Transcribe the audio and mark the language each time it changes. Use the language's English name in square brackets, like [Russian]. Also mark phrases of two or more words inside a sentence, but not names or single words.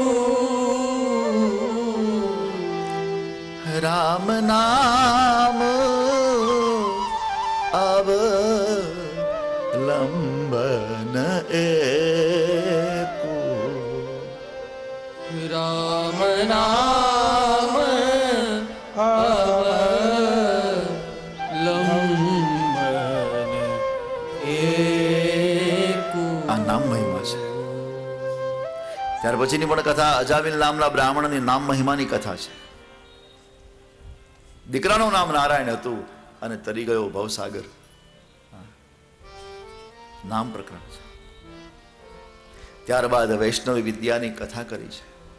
[Awadhi] राम नाम अवलंबन एको राम नाम अवलंबन एकु। [Gujarati] આ નામ મહિમા છે. ત્યાર પછીની પણ કથા અજામિલ નામના બ્રાહ્મણની નામ મહિમાની કથા છે. દીકરાનું નામ નારાયણ હતું અને તરી ગયો ભવસાગર. નામ પ્રકરણ છે. ત્યારબાદ વૈષ્ણવી વિદ્યાની કથા કરી છે.